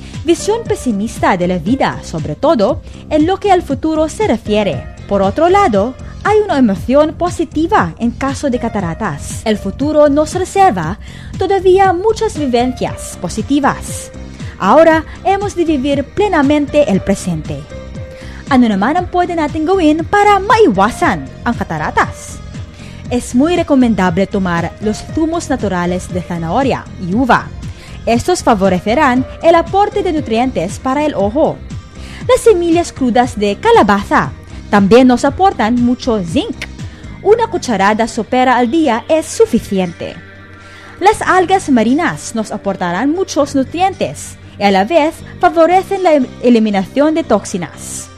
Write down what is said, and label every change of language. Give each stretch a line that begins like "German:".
Spanish: Visión pesimista de la vida, sobre todo en lo que al futuro se refiere. Por otro lado, hay una emoción positiva en caso de cataratas. El futuro nos reserva todavía muchas vivencias positivas. Ahora hemos de vivir plenamente el presente.
Filipino: Ano naman ang pwede natin gawin para maiwasan ang cataratas?
Spanish: Es muy recomendable tomar los zumos naturales de zanahoria y uva. Estos favorecerán el aporte de nutrientes para el ojo. Las semillas crudas de calabaza también nos aportan mucho zinc. Una cucharada sopera al día es suficiente. Las algas marinas nos aportarán muchos nutrientes y a la vez favorecen la eliminación de toxinas.